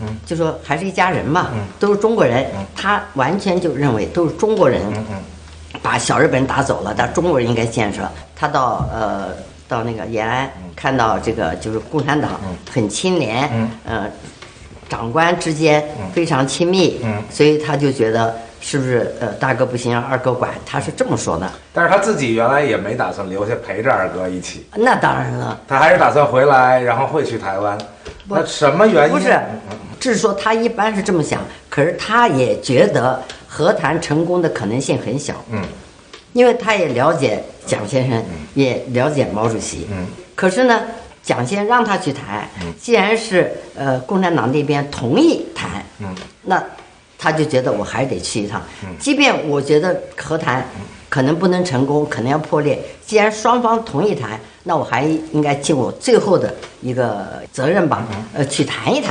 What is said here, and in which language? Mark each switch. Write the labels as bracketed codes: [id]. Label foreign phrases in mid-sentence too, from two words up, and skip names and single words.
[zh] 就說還是一家人嘛，都是中國人，他完全就認為都是中國人把小日本人打走了，但中國人應該建設。他到那個延安，看到這個就是共產黨很清廉，長官之間非常親密，所以他就覺得是不是大哥不行讓二哥管，他是這麼說的。但是他自己原來也沒打算留下陪着二哥一起。那當然了，他還是打算回来，然后会去台灣。那什麼原因？不是，只是說他一般是這麼想，可是他也覺得和談成功的可能性很小。因為他也了解蔣先生，也了解毛主席。可是呢，蔣先生讓他去談，既然是共產黨那邊同意談，那他就覺得我還是得去一趟，即便我覺得和談可能不能成功，可能要破裂，既然雙方同意談，那我還應該盡我最後的一個責任吧，去談一談。